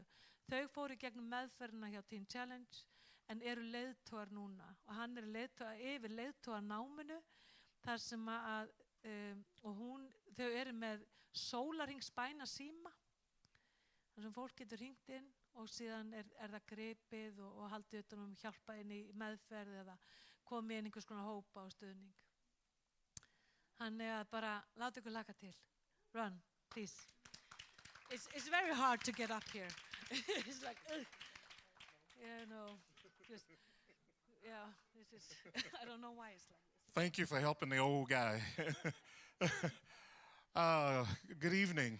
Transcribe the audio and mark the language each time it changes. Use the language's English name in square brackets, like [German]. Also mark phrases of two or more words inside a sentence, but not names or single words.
[Icelandic] Þau fóru í gegnum meðferðina hjá Teen Challenge en eru leiðtogar núna og hann er yfir leiðtogar náminu þar sem að þau eru með sólarhringsbæna síma þar sem fólk getur hringt inn og síðan er það gripið og haldið utan hjálpa inn í meðferð eða komið inn einhvers konar hópa og stuðning. Hann er að bara láta ykkur laka til. [English] Run, please. It's very hard to get up here. It's like, this is, I don't know why it's like this. Thank you for helping the old guy. Good evening.